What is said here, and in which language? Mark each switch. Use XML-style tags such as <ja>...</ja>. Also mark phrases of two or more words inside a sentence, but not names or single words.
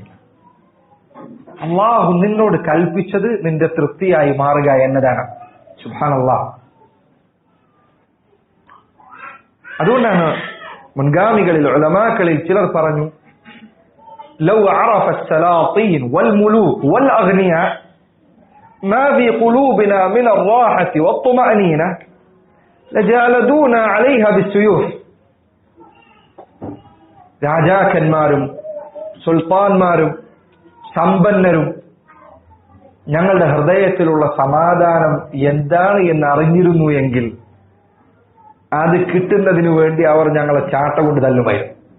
<ml>അള്ളാഹു നിന്നോട് കൽപ്പിച്ചത് നിന്റെ തൃപ്തിയായി മാറുക എന്നതാണ്.</ml> <ar>സുബ്ഹാനല്ലാഹ്.</ar> <ml>അതുകൊണ്ടാണ് മുൻഗാമികളിൽ ഉലമാക്കളിൽ ചിലർ പറഞ്ഞു,</ml> <ar>لو عرف السلاطين والملوك والأغنياء ما في قلوبنا من الراحة والطمأنينة لجالدونا عليها بالسيوف.</ar> <ml>രാജാക്കന്മാരും സുൽത്താൻമാരും സമ്പന്നരും ഞങ്ങളുടെ ഹൃദയത്തിലുള്ള സമാധാനം എന്താണ് എന്ന് അറിഞ്ഞിരുന്നു എങ്കിൽ അത് കിട്ടുന്നതിനു വേണ്ടി അവർ ഞങ്ങളെ ചാട്ട കൊണ്ട് തല്ലുമായിരുന്നു.</ml>